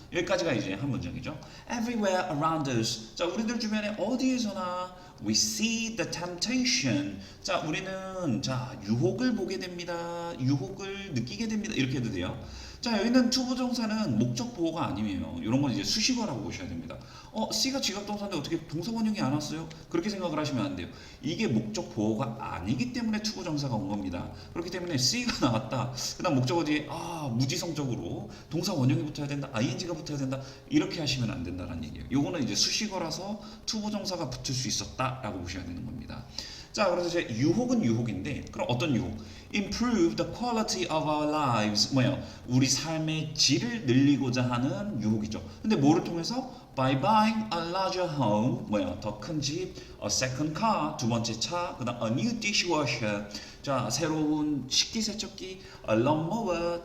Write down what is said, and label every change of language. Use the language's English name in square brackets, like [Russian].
[Korean] 여기까지가 이제 한 문장이죠. [English] Everywhere around us. [Korean] 자, 우리들 주변에 어디에서나 [English] we see the temptation. [Korean] 자, 우리는 자, 유혹을 보게 됩니다. 유혹을 느끼게 됩니다. 이렇게 해도 돼요. 자, 여기는 투부정사는 목적 보호가 아니에요. 이런 건 이제 수식어라고 보셔야 됩니다. C가 지각동사인데 어떻게 동사 원형이 안 왔어요? 그렇게 생각을 하시면 안 돼요. 이게 목적 보호가 아니기 때문에 투부정사가 온 겁니다. 그렇기 때문에 C가 나왔다. 그다음 목적어 뒤에 무지성적으로 동사 원형이 붙어야 된다, ing가 붙어야 된다 이렇게 하시면 안 된다는 얘기예요. 요거는 이제 수식어라서 투부정사가 붙을 수 있었다라고 보셔야 되는 겁니다. 자, 그래서 이제 유혹은 유혹인데 그럼 어떤 유혹? [English] Improve the quality of our lives. [Korean] 뭐예요? 우리 삶의 질을 늘리고자 하는 유혹이죠. 근데 뭐를 통해서? [English] By buying a larger home. [Korean] 뭐예요? 더 큰 집, [English] a second car, [Korean] 두 번째 차, 그다음 [English] a new dishwasher. [Korean] 자, 새로운 식기세척기, a lawnmower.